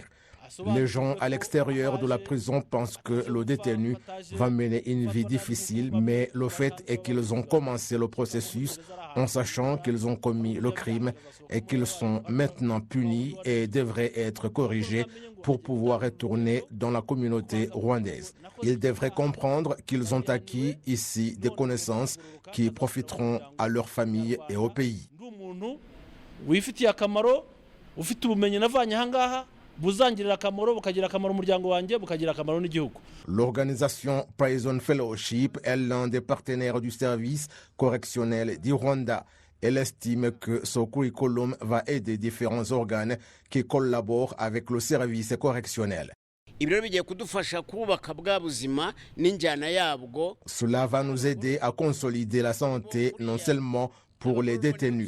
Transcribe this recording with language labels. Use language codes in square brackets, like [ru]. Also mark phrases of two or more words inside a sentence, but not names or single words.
[fr] Les gens à l'extérieur de la prison pensent que le détenu va mener une vie difficile, mais le fait est qu'ils ont commencé le processus en sachant qu'ils ont commis le crime et qu'ils sont maintenant punis et devraient être corrigés pour pouvoir retourner dans la communauté rwandaise. Ils devraient comprendre qu'ils ont acquis ici des connaissances qui profiteront à leur famille et au pays. [rw] umuntu wifitiye akamaro ufite ubumenyi navanye aha ngaha buzangirira akamaro bukagira akamaro umuryango wanjye bukagira akamaro n'igihugu. [fr] L'organisation Prison Fellowship est l'un des partenaires du service correctionnel du Rwanda. Elle estime que ce curriculum va aider différents organes qui collaborent avec le service correctionnel. Cela va nous aider à consolider la santé non seulement pour les détenus.